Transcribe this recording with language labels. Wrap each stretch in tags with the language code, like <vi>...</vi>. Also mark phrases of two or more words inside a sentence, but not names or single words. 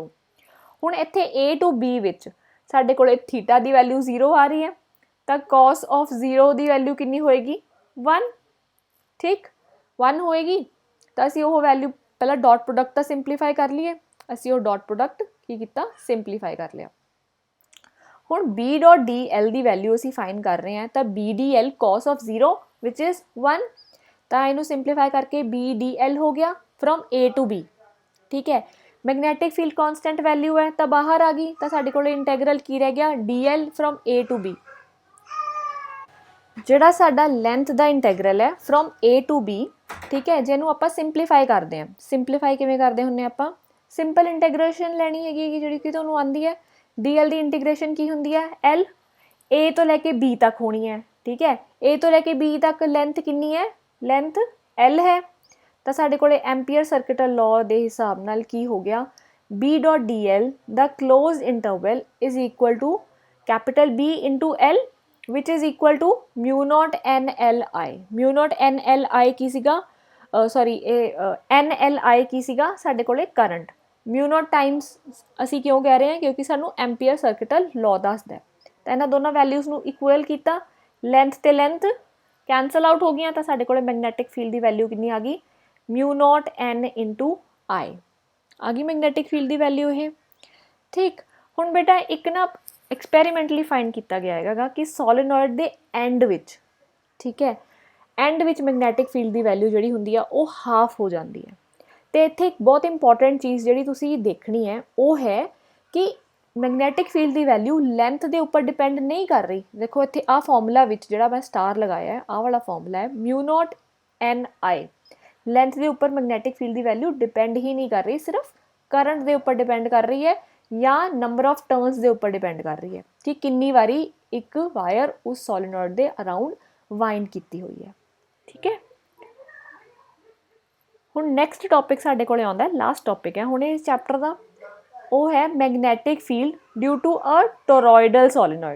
<pa>ਹੁਣ ਇੱਥੇ</pa> <en>A to B</en> <pa>ਵਿੱਚ ਸਾਡੇ ਕੋਲੇ ਥੀਟਾ ਦੀ ਵੈਲਿਊ 0 ਆ ਰਹੀ ਹੈ ਤਾਂ</pa> <en>cos of 0</en> <pa>ਦੀ ਵੈਲਿਊ ਕਿੰਨੀ ਹੋਏਗੀ 1, ਠੀਕ 1 ਹੋਏਗੀ। ਤਾਂ ਅਸੀਂ ਉਹ ਵੈਲਿਊ ਪਹਿਲਾਂ</pa> <en>dot product</en> <pa>ਤਾਂ ਸਿੰਪਲੀਫਾਈ ਕਰ ਲਈਏ, ਅਸੀਂ ਉਹ</pa> <en>dot product</en> <pa>ਕੀ ਕੀਤਾ ਸਿੰਪਲੀਫਾਈ ਕਰ ਲਿਆ। ਹੁਣ</pa> <en>B dot DL</en> <pa>ਦੀ ਵੈਲਿਊ ਅਸੀਂ ਫਾਈਂਡ ਕਰ ਰਹੇ ਹਾਂ ਤਾਂ</pa> <en>BDL cos of 0 which is 1,</en> <pa>ਤਾਂ ਇਹਨੂੰ ਸਿੰਪਲੀਫਾਈ ਕਰਕੇ BDL ਹੋ ਗਿਆ</pa> <en>from A to B,</en> <pa>ਠੀਕ ਹੈ।</pa> <en>magnetic field constant value</en> <pa>ਹੈ ਤਾਂ ਬਾਹਰ ਆ ਗਈ ਤਾਂ ਸਾਡੇ ਕੋਲ ਇੰਟੈਗਰਲ ਕੀ ਰਹਿ ਗਿਆ</pa> <en>DL from A to B।</en> <pa>ਜਿਹੜਾ ਸਾਡਾ ਲੈਂਥ ਦਾ ਇੰਟੈਗਰਲ ਹੈ</pa> <en>from A to B,</en> <pa>ਠੀਕ ਹੈ, ਜਿਹਨੂੰ ਆਪਾਂ ਸਿੰਪਲੀਫਾਈ ਕਰਦੇ ਹਾਂ। ਸਿੰਪਲੀਫਾਈ ਕਿਵੇਂ ਕਰਦੇ ਹੁੰਦੇ ਆਪਾਂ,</pa> <en>simple integration</en> <pa>ਲੈਣੀ ਹੈਗੀ ਜਿਹੜੀ ਕਿ ਤੁਹਾਨੂੰ ਆਉਂਦੀ ਹੈ। DL ਦੀ ਇੰਟੀਗ੍ਰੇਸ਼ਨ ਕੀ ਹੁੰਦੀ ਹੈ L, A ਤੋਂ ਲੈ ਕੇ B ਤੱਕ ਹੋਣੀ ਹੈ, ਠੀਕ ਹੈ। A ਤੋਂ ਲੈ ਕੇ B ਤੱਕ ਲੈਂਥ ਕਿੰਨੀ ਹੈ, ਲੈਂਥ L ਹੈ। ਤਾਂ ਸਾਡੇ ਕੋਲੇ</pa> <en>Ampere circuital law</en> <pa>ਦੇ ਹਿਸਾਬ ਨਾਲ ਕੀ ਹੋ ਗਿਆ</pa> <en>B dot DL</en> <pa>ਦਾ</pa> <en>closed interval is equal to capital B into L which is equal to mu naught NLI। mu naught NLI</en> <pa>ਕੀ ਸੀਗਾ, NLI ਕੀ ਸੀਗਾ ਸਾਡੇ ਕੋਲੇ ਕਰੰਟ।</pa> <en>mu naught</en> <pa>ਟਾਈਮਸ ਅਸੀਂ ਕਿਉਂ ਕਹਿ ਰਹੇ ਹਾਂ ਕਿਉਂਕਿ ਸਾਨੂੰ</pa> <en>Ampere circuital law</en> <pa>ਦੱਸਦਾ। ਤਾਂ ਇਹਨਾਂ ਦੋਨਾਂ ਵੈਲਿਊਜ਼ ਨੂੰ ਇਕੁਅਲ ਕੀਤਾ, ਲੈਂਥ ਤੇ ਲੈਂਥ</pa> <en>cancel out</en> <pa>ਹੋ ਗਈਆਂ ਤਾਂ ਸਾਡੇ ਕੋਲੇ</pa> <en>magnetic field</en> <pa>ਦੀ ਵੈਲਿਊ ਕਿੰਨੀ ਆ ਗਈ</pa> <en>mu naught N into I</en> <pa>ਆ ਗਈ</pa> <en>magnetic field</en> <pa>ਦੀ ਵੈਲਿਊ ਇਹ, ਠੀਕ। ਹੁਣ ਬੇਟਾ ਇੱਕ ਨਾ ਐਕਸਪੈਰੀਮੈਂਟਲੀ ਫਾਈਂਡ ਕੀਤਾ ਗਿਆ ਹੈਗਾ ਕਿ ਸੋਲੀਨੋਇਡ ਦੇ ਐਂਡ ਵਿੱਚ, ਠੀਕ ਹੈ, ਐਂਡ ਵਿੱਚ</pa> <en>magnetic field</en> <pa>ਦੀ ਵੈਲਿਊ ਜਿਹੜੀ ਹੁੰਦੀ ਆ ਉਹ ਹਾਫ ਹੋ ਜਾਂਦੀ ਹੈ। ਅਤੇ ਇੱਥੇ ਇੱਕ ਬਹੁਤ ਇੰਪੋਰਟੈਂਟ ਚੀਜ਼ ਜਿਹੜੀ ਤੁਸੀਂ ਦੇਖਣੀ ਹੈ ਉਹ ਹੈ ਕਿ</pa> <en>magnetic field</en> <pa>ਦੀ ਵੈਲਿਊ ਲੈਂਥ ਦੇ ਉੱਪਰ ਡਿਪੈਂਡ ਨਹੀਂ ਕਰ ਰਹੀ। ਦੇਖੋ ਇੱਥੇ ਆਹ ਫਾਰਮੂਲਾ ਵਿੱਚ ਜਿਹੜਾ ਮੈਂ ਸਟਾਰ ਲਗਾਇਆ ਹੈ ਆਹ ਵਾਲਾ ਫਾਰਮੂਲਾ ਹੈ</pa> <en>mu naught NI,</en> <pa>ਲੈਂਥ ਦੇ ਉੱਪਰ</pa> <en>magnetic field</en> <pa>ਦੀ ਵੈਲਿਊ ਡਿਪੈਂਡ ਹੀ ਨਹੀਂ ਕਰ ਰਹੀ, ਸਿਰਫ ਕਰੰਟ ਦੇ ਉੱਪਰ ਡਿਪੈਂਡ ਕਰ ਰਹੀ ਹੈ ਜਾਂ</pa> <en>number of turns</en> <pa>ਦੇ ਉੱਪਰ ਡਿਪੈਂਡ ਕਰ ਰਹੀ ਹੈ ਕਿ ਕਿੰਨੀ ਵਾਰੀ ਇੱਕ ਵਾਇਰ ਉਸ ਸੋਲੀਨੋਇਡ ਦੇ ਅਰਾਊਂਡ ਵਾਈਂਡ ਕੀਤੀ ਹੋਈ ਹੈ, ਠੀਕ ਹੈ। ਹੁਣ</pa> <en>next topic</en> <pa>ਸਾਡੇ ਕੋਲ ਆਉਂਦਾ,</pa> <en>last topic</en> <pa>ਹੈ ਹੁਣ ਇਸ ਚੈਪਟਰ ਦਾ, ਉਹ ਹੈ</pa> <en>magnetic field due to a toroidal solenoid.</en>